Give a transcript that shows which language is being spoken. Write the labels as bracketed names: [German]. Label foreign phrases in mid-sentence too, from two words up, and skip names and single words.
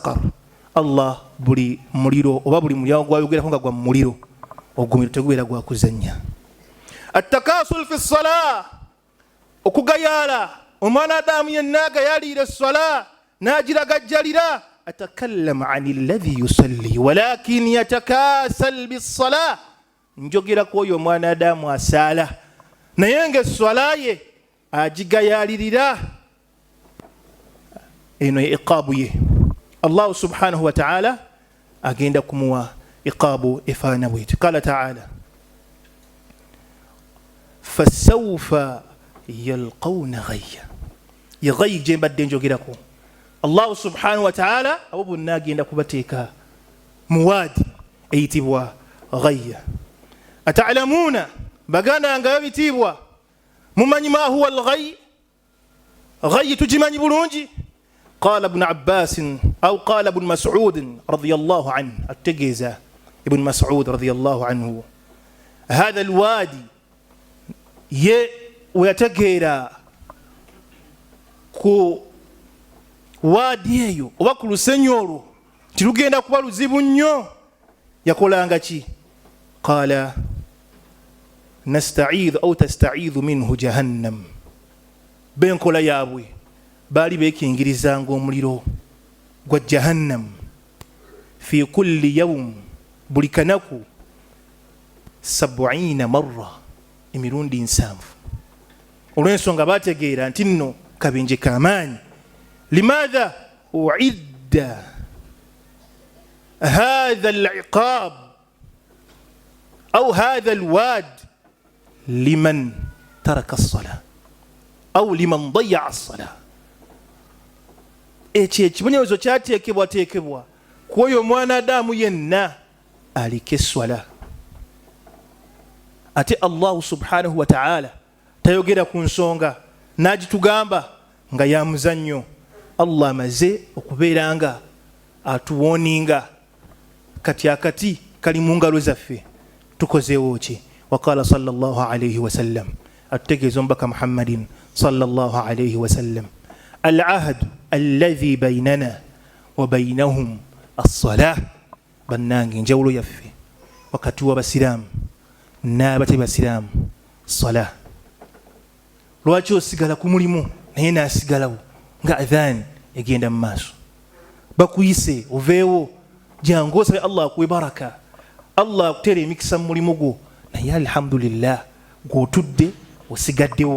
[Ganda] Allah buli muliro oba buli mulyango gwayogerako nga gwa muliro ogumiro tegubeera gwa kuzannya. [Arabic] التكاسل في الصلاة, [Ganda] okugayala omwana adamu yenna agayalira essala n'agiragajjalira. [Arabic] أتكلم عن الذي يصلي ولكن يتكاسل بالصلاة, [Ganda] njogera ku oyo omwana adamu asaala naye ng'essala ye agigayalirira. Eno ye iqaabu ye. [Arabic] الله سبحانه وتعالى [Ganda] agenda kumuwa iqaabu efaana bweti. [Arabic] قال تعالى فسوف يلقون غيا. [Ganda] Ye ghayyi gye mbadde njogerako. [Arabic] الله سبحانه وتعالى [Ganda] abo bonna agenda kubateeka mu waadi eyitibwa ghayya. Ata'lamuuna, baganda nga babitiibwa mumanyi [Arabic] ما هو الغي? [Ganda] Ghayyi tugimanyi bulungi. [Arabic] قال ابن عباس أو قال ابن مسعود رضي الله عنه, attegeza ابن مسعود رضي الله عنه هذا الوادي, [Ganda] ye weyategeera ku waadi eyo oba ku lusenyi olwo tirugenda kuba luzibu nnyo, yakolanga ki? [Arabic] قال نستعيذ أو تستعيذ منه جهنم. [Ganda] Benkola yaabwe baali beekingirizanga omuliro gwa jahannam [Arabic] في كل يوم, [Ganda] buli kanaku 70 marra, emirundi 7. Olw'ensonga baategeera nti nno kabenje k'amaanyi. [Arabic] لماذا أعد هذا العقاب أو هذا الواد لمن ترك الصلاة أو لمن ضيع الصلاة. [Ganda] Ekyo ekibonyerezo kyateekebwateekebwa ku oyo omwana adamu yenna aliko esswala. Ate [Arabic] الله سبحانه وتعالى [Ganda] tayogera ku nsonga n'agitugamba nga ya muzannyo. Allah amaze okubeeranga atuwoninga kati akati kali mu ngalo zaffe, tukozeewo ki? [Arabic] وقال صلى الله عليه وسلم, [Ganda] atutegeeza omubaka [Arabic] محمد صلى الله عليه وسلم العهد الذي بيننا وبينهم الصلاة. [Ganda] Bannange, enjawulo yaffe wakati w'abasiraamu n'abatali basiraamu salah. Lwaki osigala ku mulimu naye n'asigalawo nga adhan egenda mu maaso? Bakuyise oveewo, jangu osabe Allah akuwe baraka, Allah akutere emikisa mu mulimu gwo, naye alhamdulillah gw'otudde osigaddewo.